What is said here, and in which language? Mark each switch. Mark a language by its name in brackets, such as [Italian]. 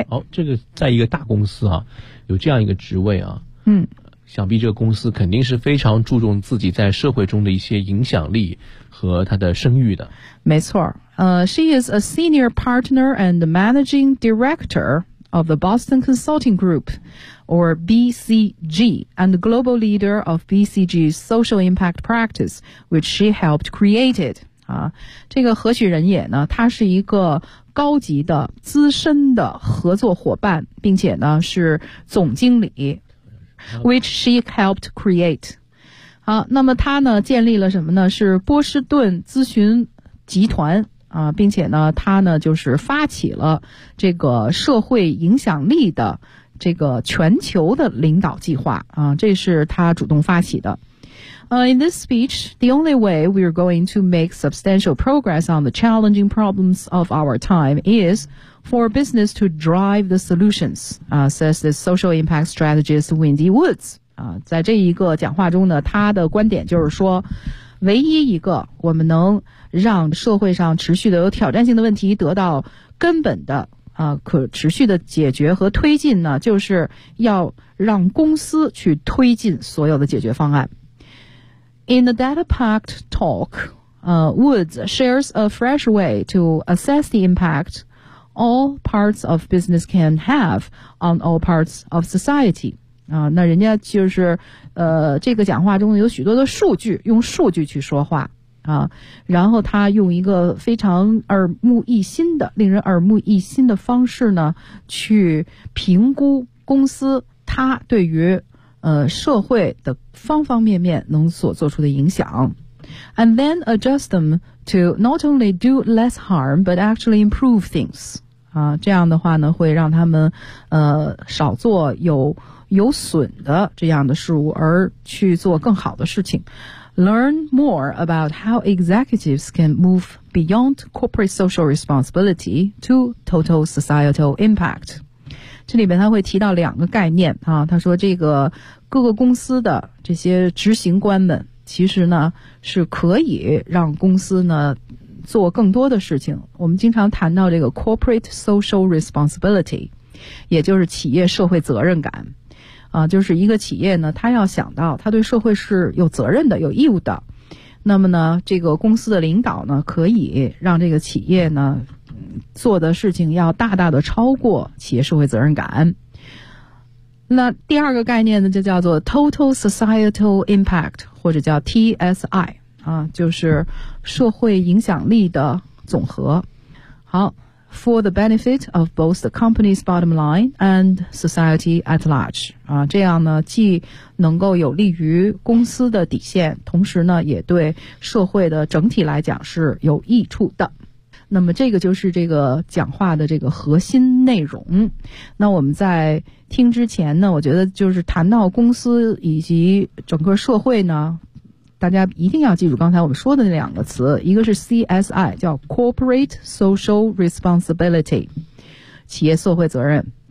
[Chinese] 这个在一个大公司啊，有这样一个职位啊，想必这个公司肯定是非常注重自己在社会中的一些影响力和他的声誉的。没错， [English] She is a senior partner and managing director of the Boston Consulting Group. Or BCG, and the global leader of BCG's social impact practice, which she helped create it. [Chinese] 啊，这个何许人也呢？他是一个高级的资深的合作伙伴，并且呢是总经理 ， [English] which she helped create. [Chinese] 好，那么他呢建立了什么呢？是波士顿咨询集团啊，并且呢他呢就是发起了这个社会影响力的。这个全球的领导计划啊，这是他主动发起的。 [English] In this speech, the only way we are going to make substantial progress on the challenging problems of our time is for business to drive the solutions, says this social impact strategist Wendy Woods. [Chinese] 在这一个讲话中呢，他的观点就是说，唯一一个我们能让社会上持续的有挑战性的问题得到根本的可持续的解决和推进呢，就是要让公司去推进所有的解决方案。 [English] In the data-packed talk, Woods shares a fresh way to assess the impact all parts of business can have on all parts of society. [Chinese] 那人家就是这个讲话中有许多的数据，用数据去说话。然后他用一个非常耳目一新的令人耳目一新的方式呢去评估公司他对于社会的方方面面能所做出的影响。 [English] And then adjust them to not only do less harm but actually improve things. [Chinese] 这样的话呢会让他们少做有损的这样的事物，而去做更好的事情。 [English] Learn more about how executives can move beyond corporate social responsibility to total societal impact. [Chinese] 这里面他会提到两个概念啊，他说这个各个公司的这些执行官们其实呢是可以让公司呢做更多的事情。我们经常谈到这个 corporate social responsibility， 也就是企业社会责任感。就是一个企业呢，他要想到他对社会是有责任的、有义务的。那么呢，这个公司的领导呢，可以让这个企业呢做的事情要大大的超过企业社会责任感。那第二个概念呢，就叫做 total societal impact， 或者叫 TSI， 就是社会影响力的总和。好， [English] for the benefit of both the company's bottom line and society at large. [Chinese] 啊，这样呢，既能够有利于公司的底线，同时呢，也对社会的整体来讲是有益处的。那么这个就是这个讲话的这个核心内容。那我们在听之前呢，我觉得就是谈到公司以及整个社会呢，大家一定要记住刚才我们说的那两个词，一个是 CSI， 叫 Corporate Social Responsibility， 企业社会责任。